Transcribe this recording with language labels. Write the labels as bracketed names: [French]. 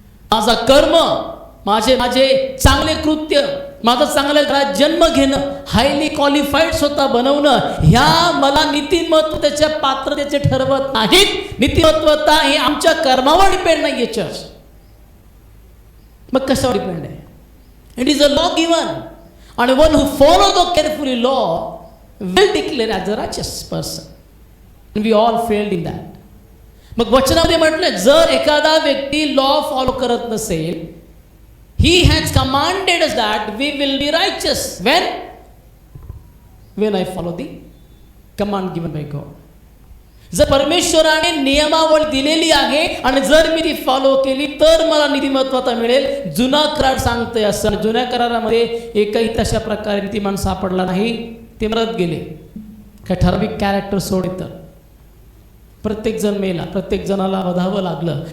[Marathi] माझा कर्म, माझे चांगले कृत्य, माझं चांगल्या घरात जन्म घेणं, हायली क्वालिफाईड स्वतः बनवणं, ह्या मला नीतिमत्व त्याच्या पात्रतेचे ठरवत नाहीत. नीतिमत्वता हे आमच्या कर्मावर डिपेंड नाहीये चर्च. मग कशावर डिपेंड आहे? [English] It is a law given, आणि one who follow the carefully law will declare as a righteous person. And we all failed in that. [Marathi] मग वचनामध्ये म्हटलं, जर एखादा व्यक्ती लॉ फॉलो करत नसेल, [English] he has commanded us that we will be righteous when I follow the command given by God. [Marathi] जर परमेश्वराने नियमावली दिलेली आहे आणि जर मी ती फॉलो केली तर मला नीतिमत्वता मिळेल. जुना करार सांगतोय असं. जुन्या करारामध्ये एकही तशा प्रकारे नीतिमान सापडला नाही. ते मरत गेले. काय ठराविक कॅरेक्टर सोडित प्रत्येक जण मेला, प्रत्येक जणाला वधावं लागलं.